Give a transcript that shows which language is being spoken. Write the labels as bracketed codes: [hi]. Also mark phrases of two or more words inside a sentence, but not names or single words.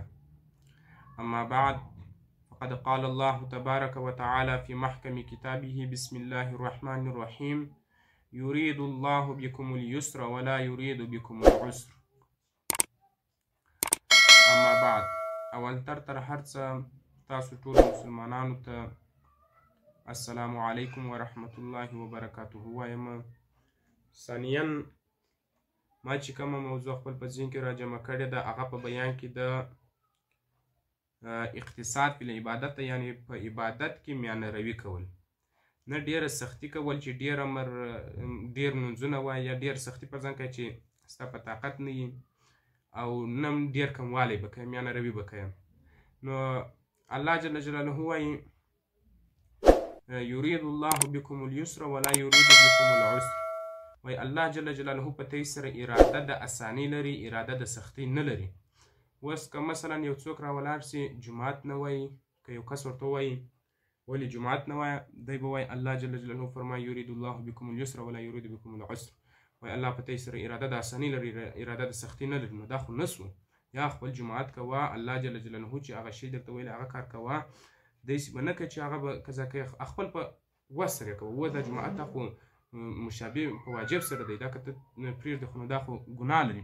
[ar] أما بعد، فقد قال الله تبارك وتعالى في محكم كتابه: بسم الله الرحمن الرحيم، يريد الله بكم اليسر ولا يريد بكم العسر. اما بعد، [ps] اول تر هر څه تاسو ټول مسلمانانو ته [ar] السلام علیکم ورحمت الله وبرکاته [ps] وایم. ثانیا ما چې کومه موضوع خپل په ذهن کې راجمع کړې ده هغه په بیان کې د [ar] اقتصاد فی العبادت، [ps] یعنی په عبادت کې میانه روي کول، نه ډیره سختی کول چې ډیر منځونه وایي یا ډیر سختی په ځان کوي چې ستا په طاقت نه وي، او نه ډیر کموالی به کوي، میانه روي به کوي. نو الله جل جلاله وایي: [ar] یرید الله بكم اليسر ولا یرید بكم العسر. [ps] وای الله جل جلاله په تاسو سره اراده د اسانی لري، اراده د سختی نه لري. اوس که مثلا یو څوک راولاړ سي جماعت نه وایي، که یو کس ورته وایي ولې جماعت نه وایه، دی به وایي الله جل جلاله فرمایي: [ar] یرید الله بكم اليسر ولا یرید بكم العسر. [ps] وای الله په تاسو سره اراده د اسانی لري، اراده د سختی نه لري. نو دا خو نسو، یا خپل جماعت کوه، الله جل جلاله چې هغه شی درته ویلی هغه کار کوه، داسې به نه کوي چې هغه به قضا کوي خپل په وس سره کوه. و دا جماعت ته خو مشابه په واجب سره دی، دا که ته پرېږدې خو نو دا خو ګناه لري.